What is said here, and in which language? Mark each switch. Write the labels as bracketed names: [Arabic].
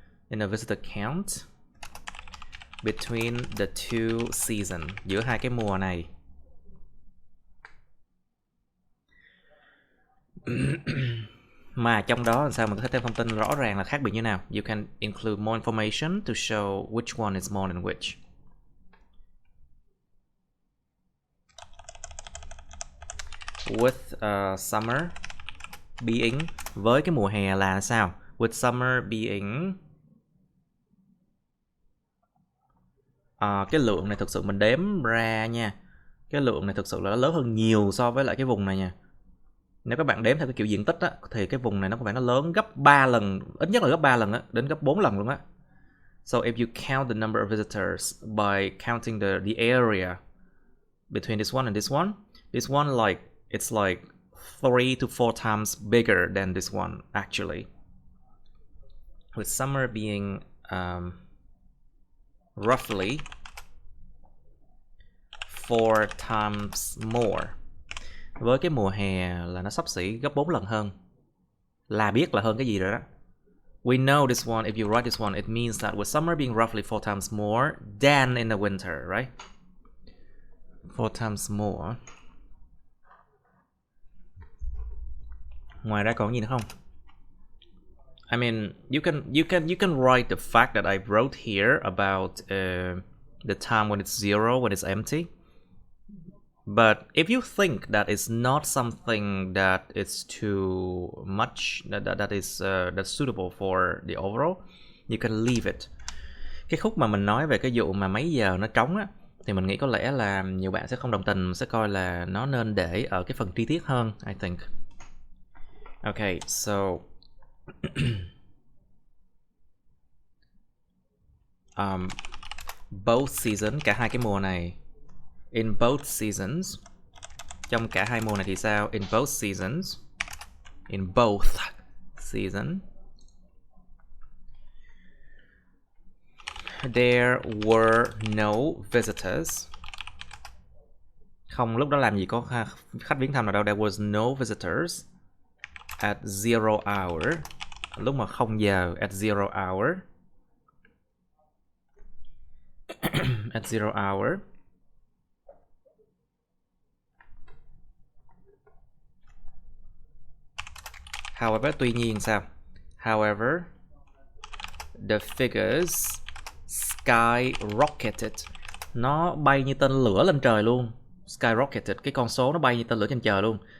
[English] In the visitor count between the two seasons, [Vietnamese] giữa hai cái mùa này. Mà trong đó làm sao mình có thể thêm thông tin rõ ràng là khác biệt như nào. [English] You can include more information to show which one is more than which. With summer being, [Vietnamese] với cái mùa hè là sao? [English] With summer being, [Vietnamese] cái lượng này thực sự mình đếm ra nha, cái lượng này thực sự là nó lớn hơn nhiều so với lại cái vùng này nha. Nếu các bạn đếm theo cái kiểu diện tích á, thì cái vùng này nó có vẻ nó lớn gấp 3 lần, ít nhất là gấp 3 lần á, đến gấp 4 lần luôn á. [English] So if you count the number of visitors by counting the area between this one and this one like it's like 3 to 4 times bigger than this one actually. With summer being roughly 4 times more. [Vietnamese] Với cái mùa hè là nó xấp xỉ gấp 4 lần hơn. Là biết là hơn cái gì rồi đó. [English] We know this one, if you write this one, it means that with summer being roughly 4 times more than in the winter, right? 4 times more. [Vietnamese] Ngoài ra còn gì nữa không? [English] I mean, you can write the fact that I wrote here about the time when it's zero, when it's empty. But if you think that it's not something that is too much, that's suitable for the overall, you can leave it. [Vietnamese] Cái khúc mà mình nói về cái vụ mà mấy giờ nó trống á, thì mình nghĩ có lẽ là nhiều bạn sẽ không đồng tình, sẽ coi là nó nên để ở cái phần chi tiết hơn, [English] I think. Okay, so both season, [Vietnamese] cả hai cái mùa này. [English] In both seasons, [Vietnamese] trong cả hai mùa này thì sao? [English] In both seasons, in both season, there were no visitors. [Vietnamese] Không, lúc đó làm gì có khách viếng thăm nào đâu. [English] There was no visitors at 0 hour. [Vietnamese] Lúc mà 0 giờ, [English] at 0 hour. At 0 hour. [Vietnamese] However, tuy nhiên sao? [English] However, the figures skyrocketed. [Vietnamese] Nó bay như tên lửa lên trời luôn. Skyrocketed, cái con số nó bay như tên lửa trên trời luôn.